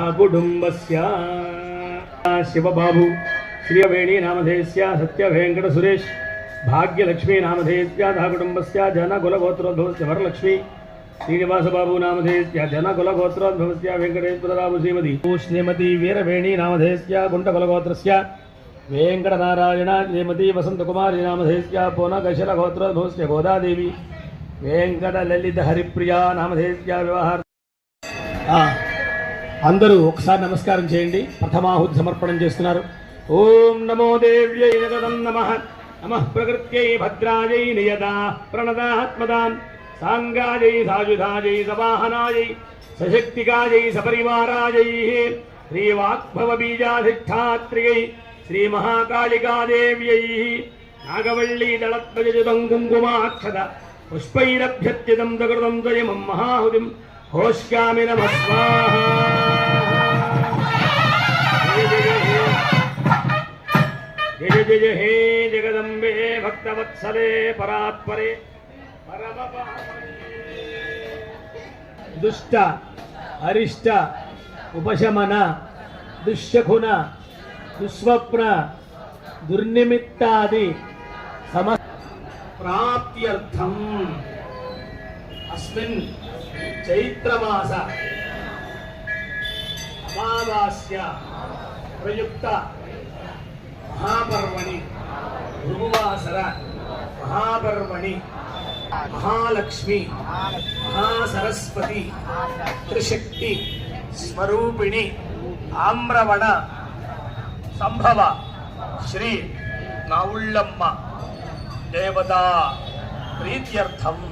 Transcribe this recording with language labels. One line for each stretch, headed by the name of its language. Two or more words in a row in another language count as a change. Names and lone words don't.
Sanskrit: కుటుంబస్య శివబాబు శ్రీవేణీ నామధేయస్య సత్యవేంకట సురేష్ భాగ్యలక్ష్మీ నామధేయస్య సహ కుటుంబస్య జనకులగోత్రోద్భవస్య వరలక్ష్మి శ్రీనివాసబాబు నామధేయస్య జనకులగోత్రోద్భవస్య వెంకటేశ్వరరావు శ్రీమతి శ్రీమతి వీరవేణీ నామధేయస్య గుంటకులగోత్రస్య वेंकटनारायण श्रीमती वसंतकुमारी नामधेयस्या पोनकशलगोत्रोद्भवस्य गोदादेवी वेंकटललित हरिप्रिया नामधेयस्या व्यवहार.
Telugu: అందరూ ఒకసారి నమస్కారం చేయండి. ప్రథమాహుతి సమర్పణం చేస్తున్నారు.
Sanskrit: ఓం నమో దేవ్యై జగదన్నమః నమః ప్రకృత్యై భద్రాయై నియదా ప్రణదాత్మదాం సాంగాయై సాయుధాయై సవాహనాయై సశక్తికాయై సపరివారాయై శ్రీవాగ్భవ బీజాధిష్ఠాత్రియై श्री महाकालिकादेव्यै नागवल्ली दलत्वजयुतं कुङ्कुमाक्षत पुष्पैरभ्यर्चितं सकृतं त्वयमं महाहुतिं होष्यामि नमः स्वाहा. जय जय हे जगदम्बे भक्तवत्सले परात्परे दुष्ट अरिष्ट उपशमन दुष्यखुन दुस्वप्न दुर्निमित्तादि ప్రాప్త్యర్థం అస్మిన్ చైత్రమాస అమావాస్య ప్రయుక్త మహాపర్వణి భృగువాసర మహాపర్వణి మహాలక్ష్మి మహాసరస్వతి త్రిశక్తి స్వరూపిణి ఆమ్రవణ సంభవ శ్రీ నావుళ్ళమ్మ దేవతా ప్రీత్యర్థం